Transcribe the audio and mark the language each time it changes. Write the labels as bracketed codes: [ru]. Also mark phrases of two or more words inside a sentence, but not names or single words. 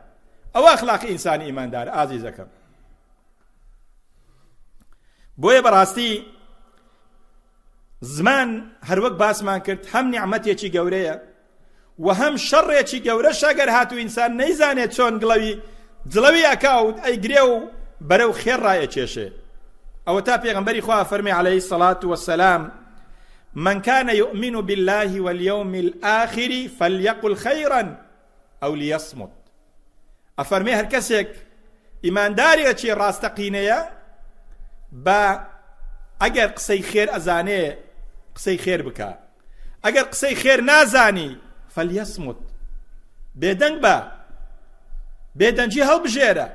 [ckb] ئەوە ئەخلاقی ئینسانی ئیماندار ئازیزەکەم. بۆیە بەڕاستی زمان هەروەک باسمان کرد هەم نیعمەتێکی گەورەیە و هەم شەڕێکی گەورەش ئەگەر هاتوو ئینسان نەیزانێت چۆن جڵەوی ئەکاوت ئەیگرێ و بەرەو خێر ڕایەکێشێ. ئەوە تا پێغەمبەری خوا فەرمێ [ar] عەلەیهی الصەلاة وەسسەلام من كان يؤمن بالله واليوم الآخر فليقل خيرا أو ليصمت. [ckb] ئەفەرمێ هەر کەسێک ئیماندارێکی ڕاستەقینەیە بە ئەگەر قسەی خێر ئەزانێ قسەی خێر بکە، ئەگەر قسەی خێر نازانی فەلیەسمت بێدەنگ بە، بێدەنجی هەڵبژێرە.